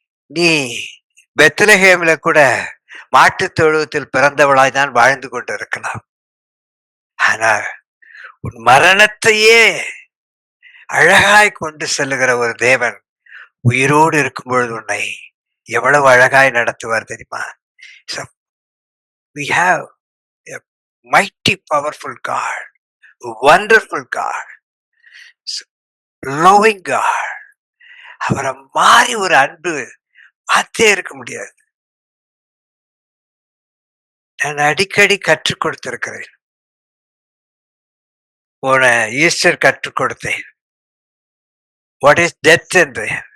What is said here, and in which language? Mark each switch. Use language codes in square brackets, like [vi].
[ta] நீ பெத்லகேமில கூட மாட்டுத் தொழுவத்தில் பிறந்தவளாய் தான் வாழ்ந்து கொண்டு இருக்கலாம். ஆனால் உன் மரணத்தையே அழகாய் கொண்டு செல்லுகிற ஒரு தேவன் உயிரோடு இருக்கும் பொழுது உன்னை எவ்வளவு அழகாய் நடத்துவார் தெரியுமா? [en] So we have a mighty powerful God, a wonderful God, loving God. [ta] அவரை மாறி ஒரு அன்பு பார்த்தே இருக்க முடியாது. நான் அடிக்கடி கற்றுக் கொடுத்திருக்கிறேன். போன ஈஸ்டர் கற்றுக் கொடுத்தேன். [en] what is death [ta] என்று.